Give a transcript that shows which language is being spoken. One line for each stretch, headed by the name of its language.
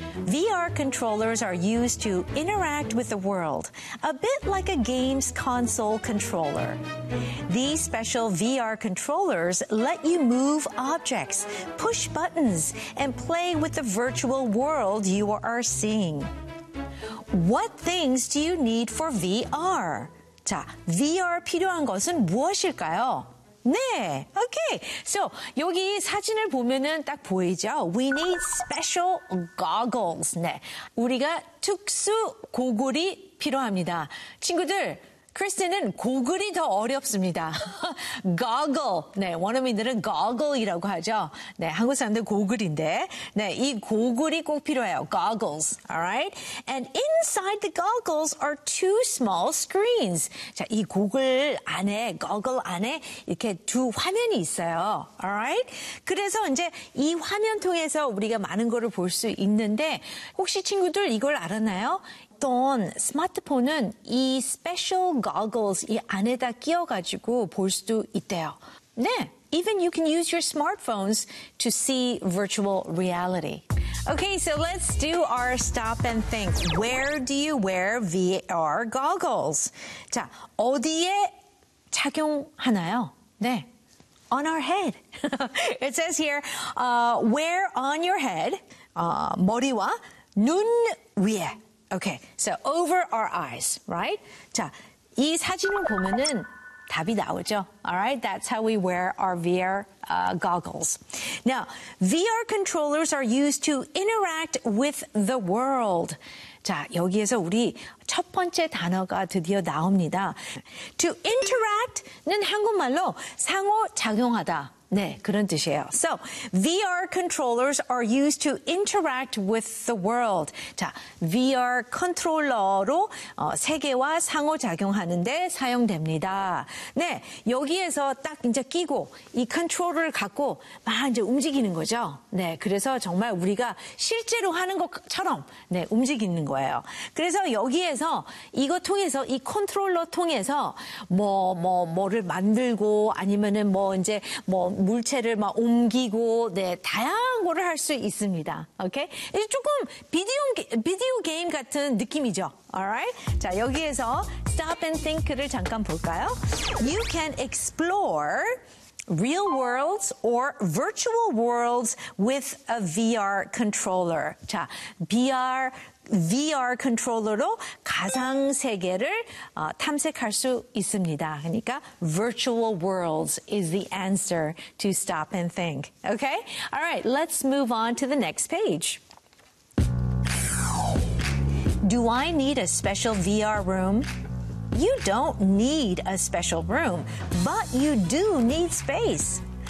English: VR controllers are used to interact with the world, a bit like a games console controller. These special VR controllers let you move objects, push buttons, and play with the virtual world you are seeing. What things do you need for VR?
Korean: 자, VR 필요한 것은 무엇일까요? 네, okay. So, 여기 사진을 보면은 딱 보이죠?
English: We need special goggles.
Korean: 네, 우리가 특수 고글이 필요합니다. 친구들, 크리스틴은 고글이 더 어렵습니다. goggle, 네, 원어민들은 goggle이라고 하죠. 네, 한국 사람들 고글인데, 네, 이 고글이 꼭 필요해요.
English: Goggles, alright? And inside the goggles are two small screens.
Korean: 자, 이 고글 안에, goggle 안에 이렇게 두 화면이 있어요. Alright? 그래서 이제 이 화면 통해서 우리가 많은 거를 볼 수 있는데, 혹시 친구들 이걸 알았나요? 어떤 스마트폰은 이
English: special goggles
Korean: 이 안에다 끼워가지고 볼 수도 있대요.
English: 네, even you can use your smartphones to see virtual reality. Okay, so let's do our stop and think. Where do you wear VR goggles?
Korean: 자, 어디에 착용하나요? 네.
English: On our head. It says here, wear on your head,
Korean: 머리와 눈 위에.
English: Okay, so over our eyes, right?
Korean: 자, 이 사진을 보면은 답이 나오죠.
English: Alright, that's how we wear our VR goggles. Now, VR controllers are used to interact with the world.
Korean: 자, 여기에서 우리 첫 번째 단어가 드디어 나옵니다. To interact는 한국말로 상호작용하다. 네, 그런 뜻이에요.
English: So, VR controllers are used to interact with the world.
Korean: 자, VR 컨트롤러로 세계와 상호작용하는데 사용됩니다. 네, 여기에서 딱 이제 끼고 이 컨트롤러를 갖고 막 이제 움직이는 거죠. 네, 그래서 정말 우리가 실제로 하는 것처럼 네, 움직이는 거예요. 그래서 여기에서 이거 통해서 이 컨트롤러 통해서 뭐를 만들고 아니면은 뭐 이제 뭐 물체를 막 옮기고 네 다양한 거를 할 수 있습니다. 오케이? 조금 비디오 게임 같은 느낌이죠. Alright? 자, 여기에서
English: stop and think를
Korean: 잠깐 볼까요?
English: You can explore real worlds or virtual worlds with a VR controller.
Korean: 자, VR 컨트롤러로 가상 세계를 탐색할 수 있습니다. 그러니까
English: virtual worlds is the answer to stop and think. Okay? All right, let's move on to the next page. Do I need a special VR room? You don't need a special room, but you do need space.